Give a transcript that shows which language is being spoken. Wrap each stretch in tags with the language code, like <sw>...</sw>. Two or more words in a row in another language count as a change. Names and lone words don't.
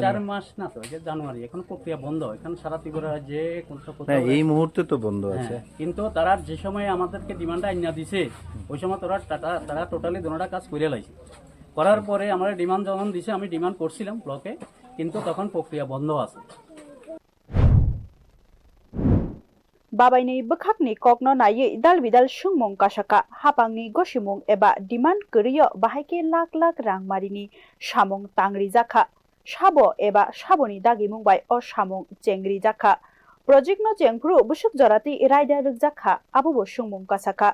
<bn>4 মাস না তো এটা জানুয়ারি এখন প্রক্রিয়া বন্ধ এখন সারা ত্রিপুরা যে না এই মুহূর্তে তো বন্ধ আছে কিন্তু তারা যে সময় আমাদেরকে ডিমান্ডটা আইনা দিছে ওই সময় তারা টোটালি দুটোটা কাজ করে লাইছে করার পরে আমরা ডিমান্ড যখন দিছে আমি ডিমান্ড করছিলাম ব্লকে কিন্তু তখন প্রক্রিয়া বন্ধ আছে</bn> <trp>बाबाइनि बुखाकनि ककनो नायै दालबिदाल सुंमं कासाका हापांनि गसिमुं एबा डिमान्ड गरियो बाहायके लाख लाख रांमारिनि सामं तांग्रि जाखा साबो एबा साबोनि दागिमुं बाय अ सामं चेंग्रि जाखा प्रोजेक्ट नो चेंग्रु बुसुक जराति रायदा रुक जाखा आबुबो सुंमं कासाका</trp>